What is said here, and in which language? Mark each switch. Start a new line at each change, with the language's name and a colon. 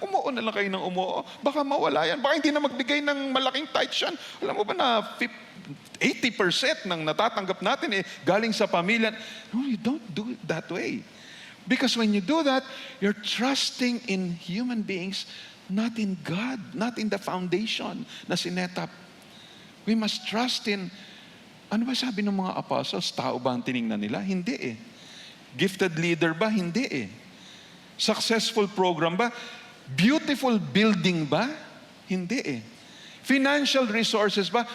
Filipino: Umuo na lang kayo ng umuo. Baka mawala yan. Baka hindi na magbigay ng malaking tithes yan. Alam mo ba na 80% ng natatanggap natin galing sa pamilya.
English: No, you don't do it that way. Because when you do that, you're trusting in human beings, not in God, not in the foundation
Filipino: na sinetap.
English: We must trust in,
Filipino: ano ba sabi ng mga apostles? Tao ba ang tiningnan nila? Hindi eh. Gifted leader ba? Hindi eh. Successful program ba? Beautiful building ba? Hindi eh. Financial resources ba?